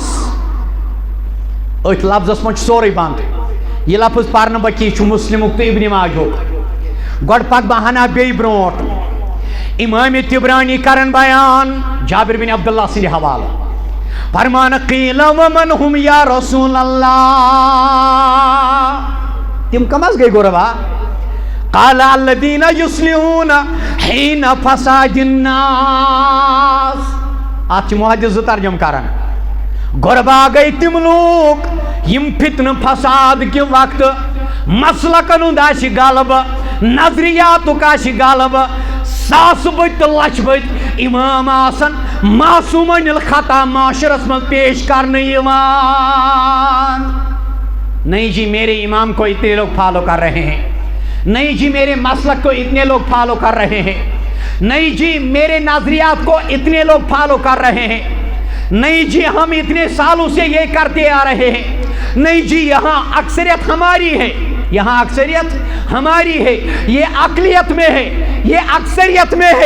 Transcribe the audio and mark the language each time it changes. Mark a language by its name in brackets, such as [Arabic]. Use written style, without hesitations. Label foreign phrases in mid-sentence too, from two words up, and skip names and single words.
[Kashmiri] أتھۍ لفظس منٛز چھُ سورُے بنٛد. یہ لفظ پرنہٕ بہٕ کینٛہہ چھُ مسلمُک تہٕ ابن ماجہُک. گۄڈٕ پکہٕ بہٕ ہنا بیٚیہِ برٛونٛٹھ. امام طبرانی کرن بیان جابر بن عبداللہ سٕنٛدِ حوالہٕ. [Arabic] فرمان قیل ومن ہم یا رسول اللہ. [Kashmiri] تم کم از گئی غربا؟ [Arabic] قال الذین یصلحون حین فساد الناس. [Kashmiri] اتھ چھِ محدث زٕ ترجم کران. غربا گئی تم لوگ یم [Urdu] فتنہ فساد کے وقت [Kashmiri] مسلکن ہُنٛد آسہِ غلبہ، نظریاتُک آسہِ غلبہ، ساسہٕ بٔدۍ تہٕ لچھ بٔدۍ امام آسن [Arabic] معصومن الخطا [Kashmiri] معاشرس [Urdu] میں پیش کرنے [Kashmiri] یوان. [Urdu] نہیں جی میرے امام کو اتنے لوگ فالو کر رہے ہیں، نہیں جی میرے مسلک کو اتنے لوگ فالو کر رہے ہیں، نہیں جی میرے نظریات کو اتنے لوگ فالو کر رہے ہیں، نہیں جی ہم اتنے سالوں سے یہ کرتے آ رہے ہیں، نہیں جی یہاں اکثریت ہماری ہے، یہاں اکثریت ہماری ہے، یہ اقلیت میں ہے، یہ اکثریت میں ہے.